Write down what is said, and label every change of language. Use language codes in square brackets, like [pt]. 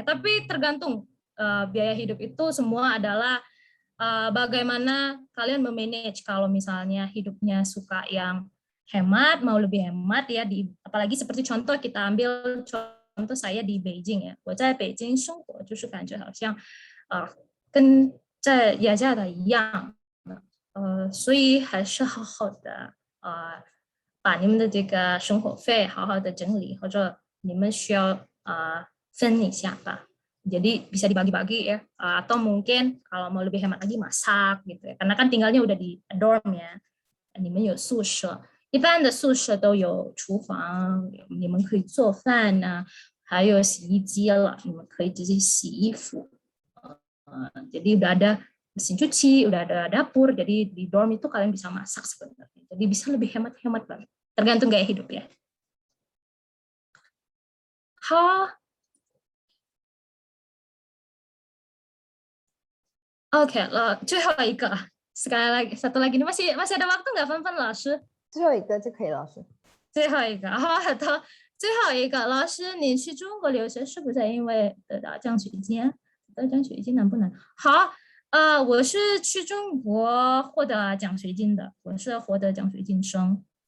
[id] Tapi tergantung biaya hidup itu semua adalah bagaimana kalian memanage. Kalau misalnya hidupnya suka yang hemat, mau lebih hemat ya, apalagi seperti contoh kita ambil contoh saya di Beijing ya. [zh] 我在北京生活就是感觉好像跟在亚价的一样，所以还是好好的把你们的这个生活费好好的整理，或者你们需要分一下吧。 Jadi bisa dibagi-bagi ya, atau mungkin kalau mau lebih hemat lagi masak gitu ya, karena kan tinggalnya udah di dorm ya, 你们有宿舍，一般的宿舍都有厨房，你们可以做饭呢，还有洗衣机了，你们可以直接洗衣服。 [id] Jadi udah ada mesin cuci, udah ada dapur, jadi di dorm itu kalian bisa masak sebenarnya. Jadi bisa lebih hemat-hemat banget. Tergantung gaya hidup ya. [zh] 好 ，OK 了，最后一个， [id] sekali lagi, satu lagi, ini masih ada waktu nggak, Fan Fan 老师？ [zh] 最后一个就可以了，老师。最后一个，好的，最后一个，老师，你去中国留学是不是因为得到奖学金？得奖学金难不难？好，我是去中国获得奖学金的，我是获得奖学金生。